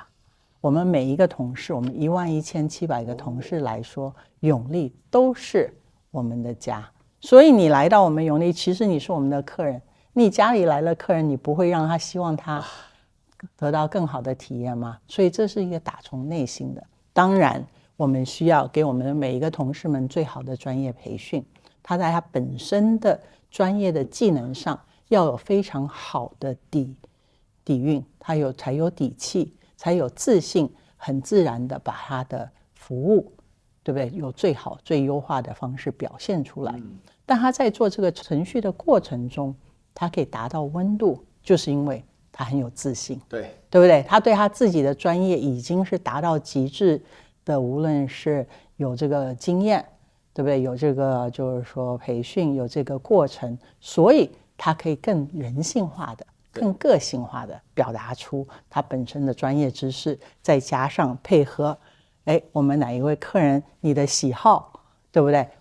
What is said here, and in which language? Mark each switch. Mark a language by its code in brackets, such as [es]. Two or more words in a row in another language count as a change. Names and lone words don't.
[zh] 我們每一個同事，我們11700個同事來說，永利都是我們的家。所以你來到我們永利，其實你是我們的客人。你家裡來了客人，你不會讓他希望他得到更好的體驗嗎？所以這是一個打從內心的。當然，我們需要給我們的每一個同事們最好的專業培訓。他在他本身的專業的技能上要有非常好的底蘊，他才有底氣，才有自信，很自然的把他的服務，对不对？有最好最優化的方式表現出來。但他在做這個程序的過程中，他可以達到溫度，就是因為他很有自信，對不對？他對他自己的專業已經是達到極致的，無論是有這個經驗，對不對？有這個就是說培訓，有這個過程，所以他可以更人性化的、更個性化的表達出他本身的專業知識，再加上配合，我們哪一位客人你的喜好，對不對？